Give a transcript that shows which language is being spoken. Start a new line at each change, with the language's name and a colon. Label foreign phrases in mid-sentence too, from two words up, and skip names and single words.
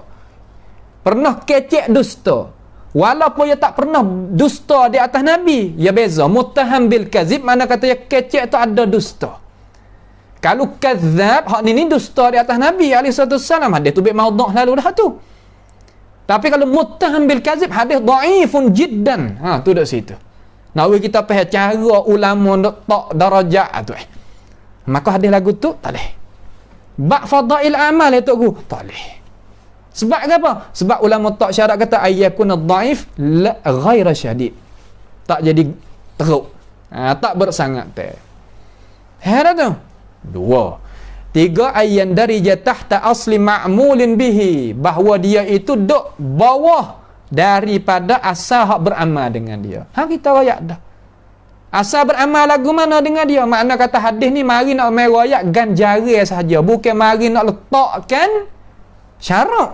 Malay: Pernah kecek dusta. Walaupun dia tak pernah dusta di atas Nabi, ya beza.
Arabic: Muttaham bil kadzib
Malay: mana kata dia kecek tu ada dusta. Kalau kadzab hak ni dusta di atas Nabi
Arabic: alaihi wasallam,
Malay: hadis tu maudhu' lalu dah tu. Tapi kalau
Arabic: muttaham bil kazib,
Malay: hadis
Arabic: dhaifun jiddan.
Malay: Tu dak situ. Nak kita faham cara ulama nak tak darajat tu. Maka hadis lagu tu tak leh. Bab fadail amal itu ku tak leh. Sebab apa? Sebab ulama tak syarat kata
Arabic: ayyakun dhaif la ghaira syadid.
Malay: Tak jadi teruk. Tak bersangat teh. Heran tu. 2.
Arabic: 3 ayyan darija tahta asli ma'mulin bihi,
Malay: bahawa dia itu duk bawah daripada asal hak beramal dengan dia. Kita royak dah. Asal beramal lagu mana dengan dia? Makna kata hadis ni mari nak main royak ganjaran sahaja, bukan mari nak letakkan syarat.